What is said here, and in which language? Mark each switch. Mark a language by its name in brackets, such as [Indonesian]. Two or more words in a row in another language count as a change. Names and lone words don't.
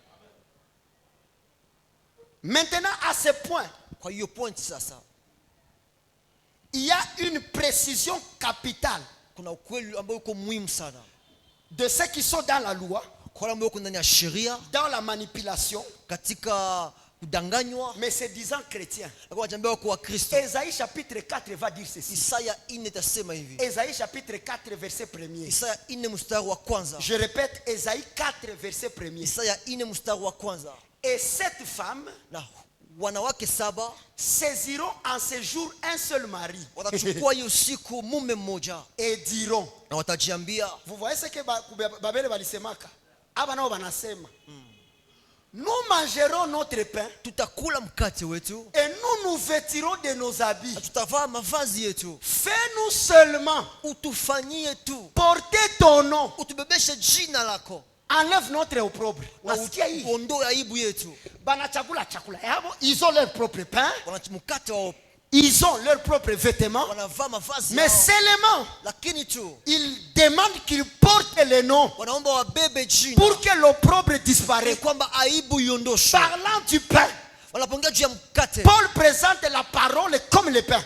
[French] Maintenant à ce point, il y a une précision capitale de ceux qui sont dans la loi, dans la manipulation, mais se disant chrétien. Kristo. Ésaïe chapitre 4 va dire ceci. [Swahili] Isaya 4 itasema hivi. [French] Ésaïe chapitre 4 verset 1er. [Swahili] Isaya 4 mstari wa kwanza. [French] Je répète, Ésaïe 4 verset 1er. [Swahili] Isaya 4 mstari wa kwanza. [French] Et cette femme [Swahili] na wanawake saba [French] saisiront en ce jour un seul mari. [Swahili] Watachukua hiyo siku mume mmoja. [French] Et diront. [Swahili] Na watajiambia. [French] Vous voyez ce que Babele [Swahili] balisemaka? Aba nao banasema. [French] Nous mangerons notre pain. [Swahili] Tutakula mkate wetu. [French] Et nous nous vêtirons de nos habits. [Swahili] Tutavaa mavazi yetu. [French] Fais-nous seulement. [Swahili] Utufanyie tu. [French] Porter ton nom. [Swahili] Utubebeshe jina lako. [French] Enlève notre opprobre. [Swahili] Ondoa aibu yetu. Banachakula chakula. [French] Ils ont leur propre pain. [Swahili] Wanachimukate wao. [French] Ils ont leurs propres vêtements. Mais seulement, ils demandent qu'ils portent les noms pour que l'opprobre disparaisse. Parlant du pain, Paul présente la parole comme le pain.